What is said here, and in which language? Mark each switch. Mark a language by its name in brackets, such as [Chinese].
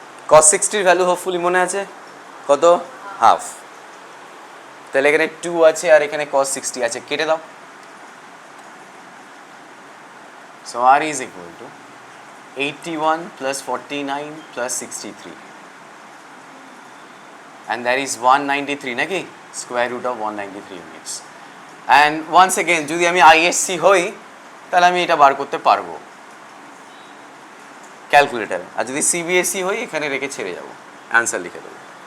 [Bangla] cos 60 value hopefully মনে আছে কত? হাফ। তাহলে এখানে 2 আছে আর এখানে cos 60 আছে, কেটে দাও। [English] So r is equal to 81 plus 49 plus 63 and that is 193 [Bangla] নাকি, [English] square root of 193 units. And once again [Bangla] যদি আমি ISC হই তাহলে আমি এটা বার করতে পারবো ক্যালকুলেটারে, আর যদি CBSE হই এখানে রেখে ছেড়ে যাব, অ্যান্সার লিখে দেবো।